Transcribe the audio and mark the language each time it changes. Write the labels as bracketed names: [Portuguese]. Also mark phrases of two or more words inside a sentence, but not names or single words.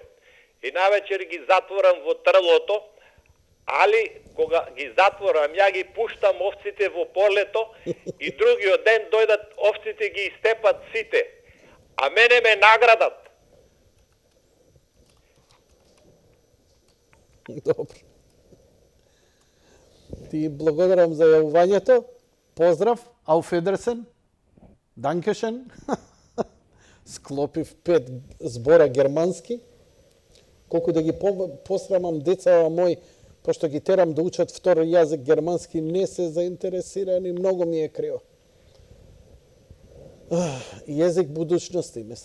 [Macedonian] И навечер ги затворам во трлото, али кога ги затворам, ја ги пуштам овците во полето и другиот ден дојдат овците ги истепат сите. А мене ме наградат. Добро. Ти благодарам за јавувањето. Поздрав. [German] Auf Wiedersehen. Dankeschön. [Macedonian] Склопив 5 збора германски. Колку да ги посрамам децава мои, пошто ги терам да учат втори јазик германски, не се заинтересирани, многу ми е криво. Јазик будучности, мислам.